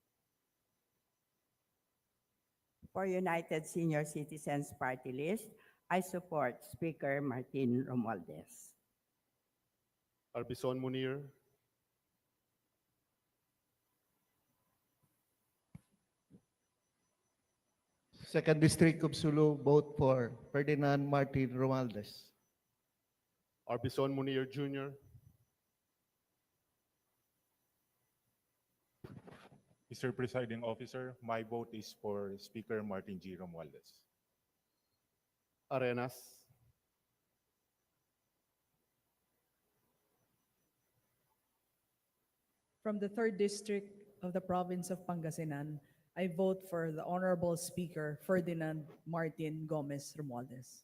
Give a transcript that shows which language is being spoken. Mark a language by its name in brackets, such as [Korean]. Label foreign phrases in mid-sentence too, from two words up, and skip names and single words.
[English] For United Senior Citizens Party List, I support Speaker Martin Romualdez. Arbison Munir. Second District of Sulu, vote for Ferdinand Martin Romualdez. Arbison Munir Jr. Mr. Presiding Officer, my vote is for Speaker Martin G. Romualdez. Arenas. From the 3rd District of the Province of Pangasinan, I vote for the Honorable Speaker Ferdinand Martin Gomez Romualdez.